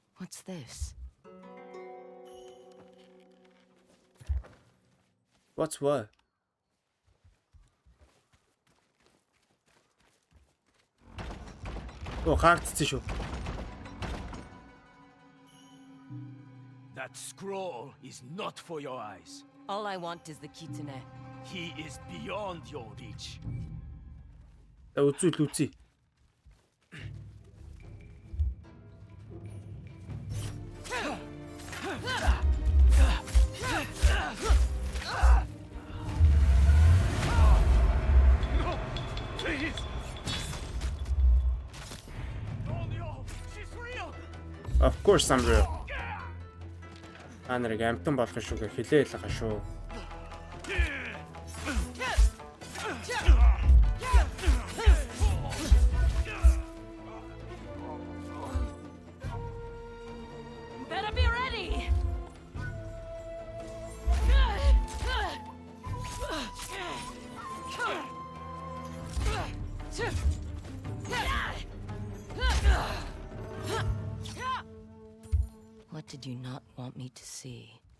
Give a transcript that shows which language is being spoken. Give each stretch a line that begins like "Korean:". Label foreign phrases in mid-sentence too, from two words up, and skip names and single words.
English: What's this? What's what?
Mongolian: Оо хаагдчихсан шүү.
English: That scroll is not for your eyes. All I want is the Kitsune. He is beyond your reach.
Mongolian: Үзье.
English: No, please. Oh no, she's real. Of course I'm real.
Mongolian: Анарыг амтан болох шүү гэж хэлээ л байгаа шүү.
English: Better be ready. What did you not want me to see?